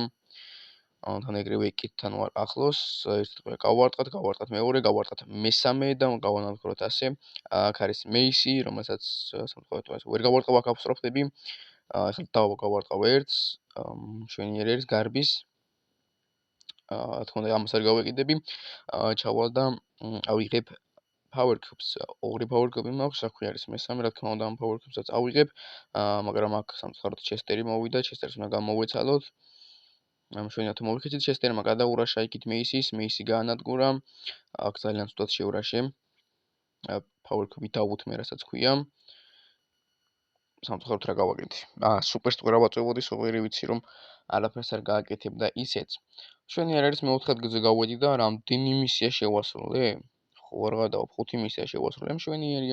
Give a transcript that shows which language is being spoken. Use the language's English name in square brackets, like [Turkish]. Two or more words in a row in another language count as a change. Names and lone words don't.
[Georgian] თან ეგრევე კიტთან ვარ ახლოს, ერთდღე გავარტყათ მეორე, გავარტყათ მესამე და გავანადგუროთ ასე. აქ არის მეისი, რომელსაც სამწუხაროდ ვერ გავარტყავ, აქ ავსწრაფდები. ეხლა გავარტყავ ერთს, მშვენიერი არის გარბის. რა თქმა უნდა ამას არ გავეკიდები. ჩავალ და ავიღებ [English] power cubes, [Georgian] ორი [English] power cube [Georgian] მაქვს, აქვე არის მესამე, რა თქმა უნდა ამ [English] power cubes- [Georgian] საც ავიღებ, მაგრამ აქ სამწუხაროდ ჩესტერი მოვიდა, ჩესტერს უნდა გამოვეცალოთ. მშვენიათ მოვიხეცით, ჩესტერმა გადაურაშა იქით მეისი გაანადგურა. აქ ძალიან ცუდად შეურაშე. [English] power cube- [Georgian] ით დავუთმე, რასაც ქვია. სამწუხაროდ რა გავაკეთე. სუპერ სტყურა ვაწვევოდი, სულ ვიცი რომ არაფერს არ გააკეთებ და ისეც. მშვენიერი არის მე 4 ადგილზე გავედი და რამდენი მისია შევასრულე? ხო არ გადავ 5 მისია შევასრულე, მშვენიერია.